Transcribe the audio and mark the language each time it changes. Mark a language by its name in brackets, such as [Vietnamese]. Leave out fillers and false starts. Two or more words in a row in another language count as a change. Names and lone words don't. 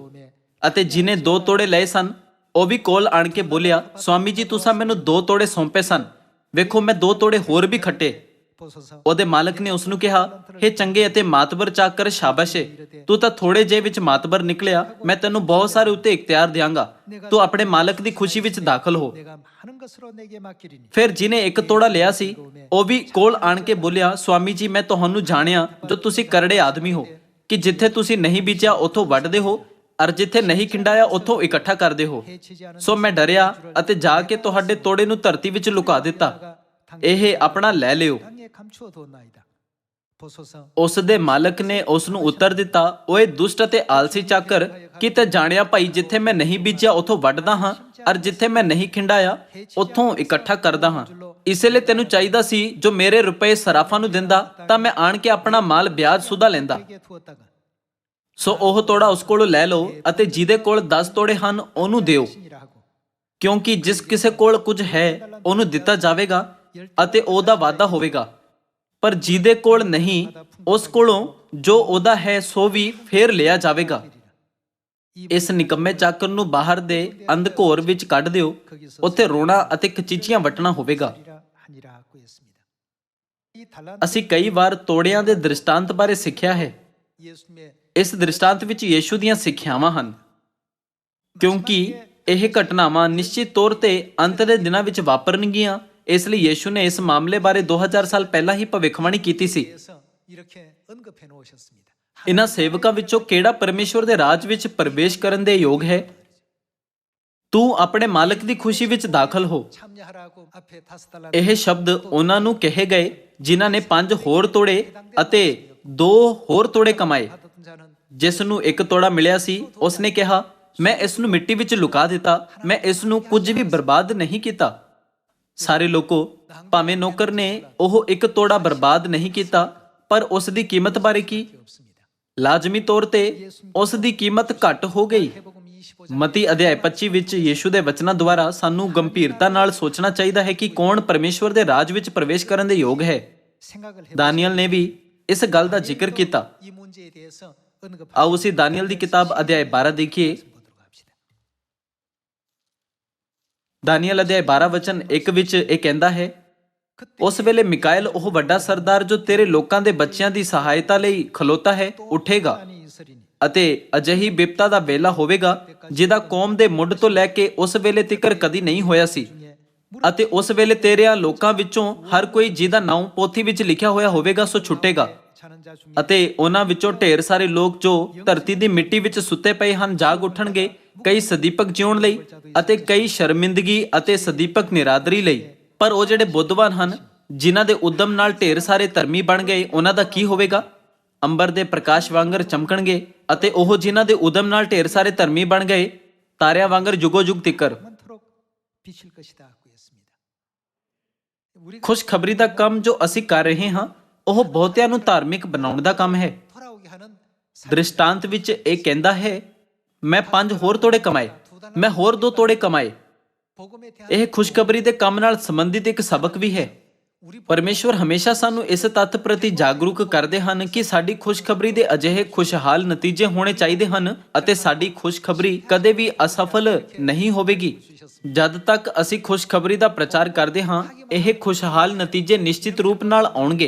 [Punjabi] ਅਤੇ ਜਿਨੇ 2 ਤੋੜੇ ਲਏ ਸਨ, ਉਹ ਵੀ ਕੋਲ ਆਣ ਕੇ ਬੋਲਿਆ, ਸਵਾਮੀ ਜੀ, ਤੁਸੀਂ ਮੈਨੂੰ 2 ਤੋੜੇ ਸੌਂਪੇ ਸਨ, ਵੇਖੋ ਮੈਂ 2 ਤੋੜੇ ਹੋਰ ਵੀ ਖੱਟੇ। ਉਹਦੇ ਮਾਲਕ ਨੇ ਉਸ ਨੂੰ ਕਿਹਾ, ਹੇ ਚੰਗੇ ਅਤੇ ਮਾਤਬਰ ਚਾਕਰ, ਸ਼ਾਬਾਸ਼ ਏ, ਤੂੰ ਤਾਂ ਥੋੜੇ ਜਿਹੇ ਵਿੱਚ ਮਾਤਬਰ ਨਿਕਲਿਆ। ਮੈਂ ਤੈਨੂੰ ਬਹੁਤ ਸਾਰੇ ਉੱਤੇ ਇਖਤਿਆਰ ਦਿਆਂਗਾ। ਤੂੰ ਆਪਣੇ ਮਾਲਕ ਦੀ ਖੁਸ਼ੀ ਵਿੱਚ ਦਾਖਲ ਹੋ। [Korean] 내가 많은 것으로 내게 맡기리니 [Punjabi] ਫਿਰ ਜਿਨੇ 1 ਤੋੜਾ ਲਿਆ ਸੀ, ਉਹ ਵੀ ਕੋਲ ਆਣ ਕੇ ਬੋਲਿਆ, ਸਵਾਮੀ ਜੀ, ਮੈਂ ਤੁਹਾਨੂੰ ਜਾਣਿਆ ਜੋ ਤੁਸੀਂ ਕਰੜੇ ਆਦਮੀ ਹੋ, ਕਿ ਜਿੱਥੇ ਤੁਸੀਂ ਨਹੀਂ ਬੀਜਿਆ ਉੱਥੋਂ ਵੱਢਦੇ ਹੋ, ਅਰ ਜਿੱਥੇ ਨਹੀਂ ਖਿੰਡਾਇਆ ਉੱਥੋਂ ਇਕੱਠਾ ਕਰਦੇ ਹੋ। ਸੋ ਮੈਂ ਡਰਿਆ ਅਤੇ ਜਾ ਕੇ ਤੁਹਾਡੇ ਤੋੜੇ ਨੂੰ ਧਰਤੀ ਵਿੱਚ ਲੁਕਾ ਦਿੱਤਾ। ਇਹ ਆਪਣਾ ਲੈ ਲਿਓ। [Korean] 땅에 감추어 두었나이다. 보소서 [Punjabi] ਉਸ ਦੇ ਮਾਲਕ ਨੇ ਉਸ ਨੂੰ ਉੱਤਰ ਦਿੱਤਾ, ਓਏ ਦੁਸ਼ਟ ਅਤੇ ਆਲਸੀ ਚਾਕਰ, ਕੀ ਤੈਂ ਜਾਣਿਆ ਭਾਈ, ਜਿੱਥੇ ਮੈਂ ਨਹੀਂ ਬੀਜਿਆ ਉੱਥੋਂ ਵੱਢਦਾ ਹਾਂ, ਅਰ ਜਿੱਥੇ ਮੈਂ ਨਹੀਂ ਖਿੰਡਾਇਆ ਉੱਥੋਂ ਇਕੱਠਾ ਕਰਦਾ ਹਾਂ। ਇਸੇ ਲਈ ਤੈਨੂੰ ਚਾਹੀਦਾ ਸੀ ਜੋ ਮੇਰੇ ਰੁਪਏ ਸਰਾਫਾਂ ਨੂੰ ਦਿੰਦਾ, ਤਾਂ ਮੈਂ ਆਣ ਕੇ ਆਪਣਾ ਮਾਲ ਵਿਆਜ ਸੁਦਾ ਲੈਂਦਾ। [Korean] 내게 두었다가 [Punjabi] ਸੋ ਉਹ ਤੋੜਾ ਉਸ ਕੋਲੋਂ ਲੈ ਲਓ ਅਤੇ ਜਿਹਦੇ ਕੋਲ 10 ਤੋੜੇ ਹਨ ਉਹਨੂੰ ਦਿਓ, [Korean] 신이라 하고 [Punjabi] ਕਿਉਂਕਿ ਜਿਸ ਕਿਸੇ ਕੋਲ ਕੁਝ ਹੈ ਉਹਨੂੰ ਦਿੱਤਾ ਜਾਵੇਗਾ ਅਤੇ ਉਹਦਾ ਵਾਅਦਾ ਹੋਵੇਗਾ, ਪਰ ਜਿਹਦੇ ਕੋਲ ਨਹੀਂ, ਉਸ ਕੋਲੋਂ ਜੋ ਉਹਦਾ ਹੈ ਸੋ ਵੀ ਫੇਰ ਲਿਆ ਜਾਵੇਗਾ। ਇਸ ਨਿਕੰਮੇ ਚਾਕਰ ਨੂੰ ਬਾਹਰ ਦੇ ਅੰਧਕੋਰ ਵਿੱਚ ਕੱਢ ਦਿਓ, ਉੱਥੇ ਰੋਣਾ ਅਤੇ ਕਚੀਚੀਆਂ ਵੱਟਣਾ ਹੋਵੇਗਾ। [Korean] 하니라 하고 했습니다. 이 달란트 [Punjabi] ਅਸੀਂ ਕਈ ਵਾਰ ਤੋੜਿਆਂ ਦੇ ਦ੍ਰਿਸ਼ਟਾਂਤ ਬਾਰੇ ਸਿੱਖਿਆ ਹੈ। [Korean] 예수님의 [Punjabi] ਇਸ ਦ੍ਰਿਸ਼ਟਾਂਤ ਵਿੱਚ ਯੀਸ਼ੂ ਦੀਆਂ ਸਿੱਖਿਆਵਾਂ ਹਨ, ਕਿਉਂਕਿ ਇਹ ਘਟਨਾਵਾਂ ਨਿਸ਼ਚਿਤ ਤੌਰ ਤੇ ਅੰਤ ਦੇ ਦਿਨਾਂ ਵਿੱਚ ਵਾਪਰਨਗੀਆਂ। ਇਸ ਲਈ ਯੀਸ਼ੂ ਨੇ ਇਸ ਮਾਮਲੇ ਬਾਰੇ 2000 ਸਾਲ ਪਹਿਲਾਂ ਹੀ ਭਵਿੱਖਬਾਣੀ ਕੀਤੀ ਸੀ। [Korean] 대해서 이렇게 언급해 놓으셨습니다. [Punjabi] ਇਹਨਾਂ ਸੇਵਕਾਂ ਵਿੱਚੋਂ ਕਿਹੜਾ ਪਰਮੇਸ਼ਵਰ ਦੇ ਰਾਜ ਵਿੱਚ ਪ੍ਰਵੇਸ਼ ਕਰਨ ਦੇ ਯੋਗ ਹੈ? ਤੂੰ ਆਪਣੇ ਮਾਲਕ ਦੀ ਖੁਸ਼ੀ ਵਿੱਚ ਦਾਖਲ ਹੋ। [Korean] 참여하라고 앞에 5달란트 [Punjabi] ਇਹ ਸ਼ਬਦ ਉਹਨਾਂ ਨੂੰ ਕਹੇ ਗਏ ਜਿਨ੍ਹਾਂ ਨੇ 5 ਹੋਰ ਤੋੜੇ ਅਤੇ 2 ਹੋਰ ਤੋੜੇ ਕਮਾਏ। [Korean] 받았던 자는 [Punjabi] ਜਿਸ ਨੂੰ 1 ਤੋੜਾ ਮਿਲਿਆ ਸੀ, ਉਸਨੇ ਕਿਹਾ, ਮੈਂ ਇਸ ਨੂੰ ਮਿੱਟੀ ਵਿੱਚ ਲੁਕਾ ਦਿੱਤਾ, ਮੈਂ ਇਸ ਨੂੰ ਕੁਝ ਵੀ ਬਰਬਾਦ ਨਹੀਂ ਕੀਤਾ। ਸਾਰੇ ਲੋਕੋ, ਭਾਵੇਂ ਨੌਕਰ ਨੇ ਉਹ 1 ਤੋੜਾ ਬਰਬਾਦ ਨਹੀਂ ਕੀਤਾ, ਪਰ ਉਸ ਦੀ ਕੀਮਤ ਬਾਰੇ ਕੀ? [Korean] 없습니다. [Punjabi] ਲਾਜ਼ਮੀ ਤੌਰ ਤੇ ਉਸ ਦੀ ਕੀਮਤ ਘੱਟ ਹੋ ਗਈ। [Korean] 해복음 25장 [Punjabi] ਮਤੀ ਅਧਿਆਇ 25 ਵਿੱਚ ਯੀਸ਼ੂ ਦੇ ਵਚਨਾਂ ਦੁਆਰਾ ਸਾਨੂੰ ਗੰਭੀਰਤਾ ਨਾਲ ਸੋਚਣਾ ਚਾਹੀਦਾ ਹੈ ਕਿ ਕੌਣ ਪਰਮੇਸ਼ਵਰ ਦੇ ਰਾਜ ਵਿੱਚ ਪ੍ਰਵੇਸ਼ ਕਰਨ ਦੇ ਯੋਗ ਹੈ। [Korean] 생각을 해 [Punjabi] ਦਾਨੀਅਲ ਨੇ ਵੀ ਇਸ ਗੱਲ ਦਾ ਜ਼ਿਕਰ ਕੀਤਾ। [Korean] 이 문제에 대해서 언급하고 [Punjabi] ਆਓ ਅਸੀਂ ਦਾਨੀਅਲ ਦੀ ਕਿਤਾਬ ਅਧਿਆਇ 12 ਦੇਖੀਏ। [Korean] 보도록 합시다. [Punjabi] ਦਾਨੀਅਲ ਅਧਿਆਇ 12 ਵਚਨ 1 ਵਿੱਚ ਇਹ ਕਹਿੰਦਾ ਹੈ, ਉਸ ਵੇਲੇ ਮਿਕਾਇਲ, ਉਹ ਵੱਡਾ ਸਰਦਾਰ ਜੋ ਤੇਰੇ ਲੋਕਾਂ ਦੇ ਬੱਚਿਆਂ ਦੀ ਸਹਾਇਤਾ ਲਈ ਖਲੋਤਾ ਹੈ, ਉੱਠੇਗਾ [Korean] 아니 있으리니 [Punjabi] ਅਤੇ ਅਜਿਹੀ ਬਿਪਤਾ ਦਾ ਵੇਲਾ ਹੋਵੇਗਾ ਜਿਹਦਾ ਕੌਮ ਦੇ ਮੁੱਢ ਤੋਂ ਲੈ ਕੇ ਉਸ ਵੇਲੇ ਤੀਕਰ ਕਦੀ ਨਹੀਂ ਹੋਇਆ ਸੀ। ਅਤੇ ਉਸ ਵੇਲੇ ਤੇਰਿਆਂ ਲੋਕਾਂ ਵਿੱਚੋਂ ਹਰ ਕੋਈ ਜਿਹਦਾ ਨਾਮ ਪੋਥੀ ਵਿੱਚ ਲਿਖਿਆ ਹੋਇਆ ਹੋਵੇਗਾ ਸੋ ਛੁੱਟੇਗਾ। [Korean] 자는 자 중에 [Punjabi] ਅਤੇ ਉਹਨਾਂ ਵਿੱਚੋਂ ਢੇਰ ਸਾਰੇ ਲੋਕ ਜੋ ਧਰਤੀ ਦੀ ਮਿੱਟੀ ਵਿੱਚ ਸੁੱਤੇ ਪਏ ਹਨ ਜਾਗ ਉੱਠਣਗੇ ਕਈ ਸਦੀਪਕ ਜਿਉਣ ਲਈ ਅਤੇ ਕਈ ਸ਼ਰਮਿੰਦਗੀ ਅਤੇ ਸਦੀਪਕ ਨਿਰਾਦਰੀ ਲਈ। ਪਰ ਉਹ ਜਿਹੜੇ ਬੁੱਧਵਾਨ ਹਨ, ਜਿਨ੍ਹਾਂ ਦੇ ਉਦਮ ਨਾਲ ਢੇਰ ਸਾਰੇ ਧਰਮੀ ਬਣ ਗਏ, ਉਹਨਾਂ ਦਾ ਕੀ ਹੋਵੇਗਾ? ਅੰਬਰ ਦੇ ਪ੍ਰਕਾਸ਼ ਵਾਂਗਰ ਚਮਕਣਗੇ। ਅਤੇ ਉਹ ਜਿਨ੍ਹਾਂ ਦੇ ਉਦਮ ਨਾਲ ਢੇਰ ਸਾਰੇ ਧਰਮੀ ਬਣ ਗਏ, ਤਾਰਿਆਂ ਵਾਂਗਰ ਜੁਗੋ ਜੁਗ ਤਿੱਕਰ। [Korean] 영원토록 비칠 것이다 하고 했습니다. 우리가 [Punjabi] ਖੁਸ਼ਖਬਰੀ ਦਾ ਕੰਮ ਜੋ ਅਸੀਂ ਕਰ ਰਹੇ ਹਾਂ, ਉਹ ਬਹੁਤਿਆਂ ਨੂੰ ਧਾਰਮਿਕ ਬਣਾਉਣ ਦਾ ਕੰਮ ਹੈ। [Korean] 돌아오게 하는 [Punjabi] ਦ੍ਰਿਸ਼ਟਾਂਤ ਵਿੱਚ ਇਹ ਕਹਿੰਦਾ ਹੈ, ਮੈਂ 5 ਹੋਰ ਤੋੜੇ ਕਮਾਏ, ਮੈਂ ਹੋਰ 2 ਤੋੜੇ ਕਮਾਏ। [Korean] 복음에 대한 [Punjabi] ਇਹ ਖੁਸ਼ਖਬਰੀ ਦੇ ਕੰਮ ਨਾਲ ਸੰਬੰਧਿਤ ਇੱਕ ਸਬਕ ਵੀ ਹੈ। [Korean] 우리 [Punjabi] ਪਰਮੇਸ਼ਵਰ ਹਮੇਸ਼ਾ ਸਾਨੂੰ ਇਸ ਤੱਥ ਪ੍ਰਤੀ ਜਾਗਰੂਕ ਕਰਦੇ ਹਨ ਕਿ ਸਾਡੀ ਖੁਸ਼ਖਬਰੀ ਦੇ ਅਜਿਹੇ ਖੁਸ਼ਹਾਲ ਨਤੀਜੇ ਹੋਣੇ ਚਾਹੀਦੇ ਹਨ ਅਤੇ ਸਾਡੀ ਖੁਸ਼ਖਬਰੀ ਕਦੇ ਵੀ ਅਸਫਲ ਨਹੀਂ ਹੋਵੇਗੀ। ਜਦ ਤੱਕ ਅਸੀਂ ਖੁਸ਼ਖਬਰੀ ਦਾ ਪ੍ਰਚਾਰ ਕਰਦੇ ਹਾਂ, ਇਹ ਖੁਸ਼ਹਾਲ ਨਤੀਜੇ ਨਿਸ਼ਚਿਤ ਰੂਪ ਨਾਲ ਆਉਣਗੇ।